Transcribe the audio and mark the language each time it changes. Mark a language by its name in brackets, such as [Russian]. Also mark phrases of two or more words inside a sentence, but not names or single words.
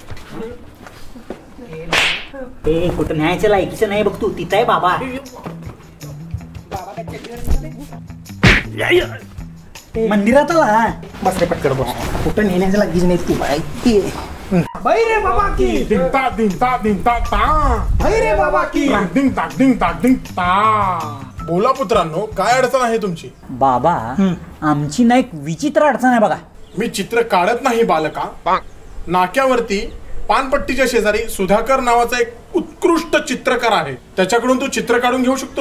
[Marathi] ते कुठं न्यायचं लायकीचं नाही बघ तू, तिथं आहे बाबा. मंदिरात आला. बस रे पटकन बस, कुठं नेण्याचं लागीच नाही तू. भैरे बाबा की, Ding ta ding ta ding ta ta. भैरे बाबा की. Ding tak ding tak ding ta. बोला पुत्रांनो, काय अडचण आहे तुमची? बाबा आमची ना एक विचित्र अडचण आहे बघा. मी चित्र काढत नाही बालका. नाक्यावरती पानपट्टीच्या शेजारी सुधाकर नावाचा एक उत्कृष्ट चित्रकार आहे, त्याच्याकडून तू चित्र काढून घेऊ शकतोस.